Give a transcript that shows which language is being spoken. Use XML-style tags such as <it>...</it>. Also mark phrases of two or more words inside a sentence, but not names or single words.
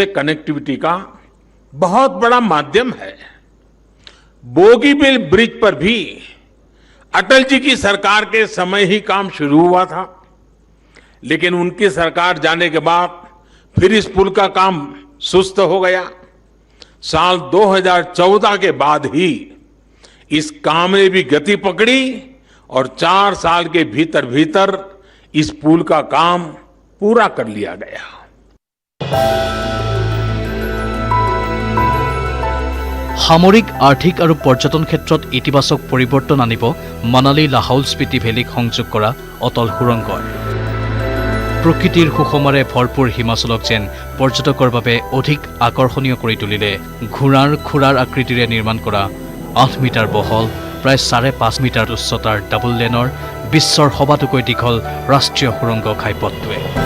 <hi>कनेक्टिविटी का बहुत बड़ा माध्यम है बोगीबिल ब्रिज पर भी अटल जी की सरकार के समय ही काम शुरू हुआ था लेकिन उनकी सरकार जाने के बाद फिर इस पुल का काम सुस्त हो गया साल 2014 के बाद ही इस काम ने भी गति पकड़ी और 4 साल के भीतर भीतर इस पुल का काम पूरा कर लिया गया</hi> <as>সামৰিক আৰ্থিক আৰু পৰ্যটন ক্ষেত্ৰত ইতিবাচক পৰিৱৰ্তন আনিব মানালী লাহৌল স্পিতি ভেলীক সংযোগ কৰা অটল সুৰংগই প্ৰকৃতিৰ সুষমাৰে ভৰপূৰ হিমাচলক যেন পৰ্যটকৰ বাবে অধিক আকৰ্ষণীয় কৰি তুলিলে ঘোঁৰাৰ খুৰাৰ আকৃতিৰে নিৰ্মাণ কৰা 8 মিটাৰ বহল প্ৰায় 5.5 মিটাৰ উচ্চতাৰ ডাবল লেনৰ বিশ্বৰ সবাতোকৈ দীঘল ৰাষ্ট্ৰীয় সুৰংগ ঘাইপথটোৱে</as>